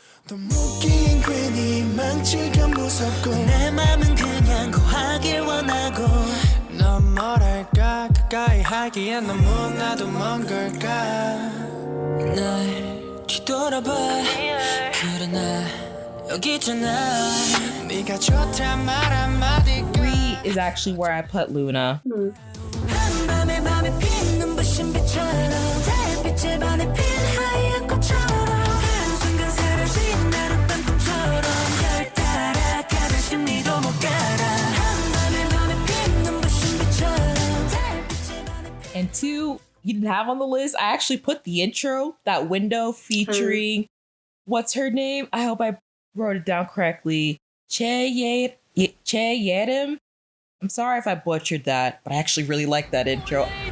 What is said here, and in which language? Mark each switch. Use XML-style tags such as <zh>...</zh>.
<ko>묻긴 괜히 망칠까 무섭고 내 맘은 그냥 고하길 원하고 넌 뭐랄까 가까이 하기엔 너무나도 먼 걸까 날 뒤돌아봐 그래 나 여기 있잖아 네가 좋단 말 한마디가</ko> <en>3 is actually where I put Luna.</en> <ko>한밤에 밤에 피는 눈부신 빛처럼 달빛에 반해 핀 하얀 꽃처럼 한순간 사라진 나룻밤 꿈처럼 별 따라가는 심리도 못 가라 한밤에 밤에 핀 눈부신 빛처럼 달빛에 반해</ko> <en>And 2, you didn't have on the list. I actually put the intro, that window featuring what's her name? I hope I wrote it down correctly. Che Yedim. I'm sorry if I butchered that, but I actually really like that intro.</en>